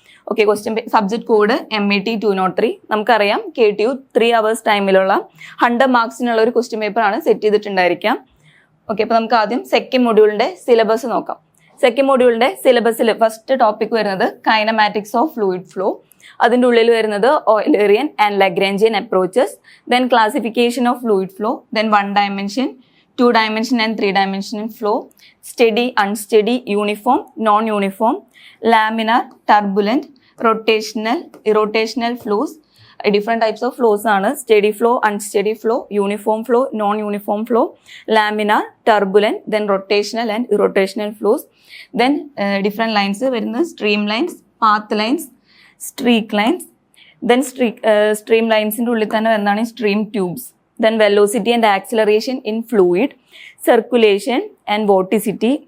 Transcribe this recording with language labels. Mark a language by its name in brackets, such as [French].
[Malayalam] Okay, subject code MET 203. നമുക്കറിയാം KTU 3 hours ടൈമിലുള്ള 100 മാർക്സിനുള്ള ഒരു question paper ആണ് സെറ്റ് ചെയ്തിട്ടുണ്ടായിരിക്കാം. ഓക്കെ, അപ്പോൾ നമുക്ക് ആദ്യം സെക്കൻഡ് മൊഡ്യൂളിന്റെ സിലബസ് നോക്കാം. സെക്കൻഡ് മൊഡ്യൂളിന്റെ സിലബസിൽ ഫസ്റ്റ് ടോപ്പിക് വരുന്നത് കൈനമാറ്റിക്സ് ഓഫ് ഫ്ലൂയിഡ് ഫ്ലോ. അതിൻ്റെ ഉള്ളിൽ വരുന്നത് [English] Eulerian and Lagrangian approaches, then classification of fluid flow, then 1 dimension, 2 dimension and 3 dimensional flow, steady, unsteady, uniform, non-uniform, laminar, turbulent, rotational, irrotational flows. Different types of flows are steady flow, unsteady flow, uniform flow, non-uniform flow, laminar, turbulent, then rotational and irrotational flows. Then different lines വരുന്ന streamlines, path lines, streak lines. [Malayalam] Then streamlinesന്റെ ഉള്ളിൽ തന്നെ വരുന്നതാണ് stream tubes. [English] Then velocity and acceleration in fluid, circulation and vorticity.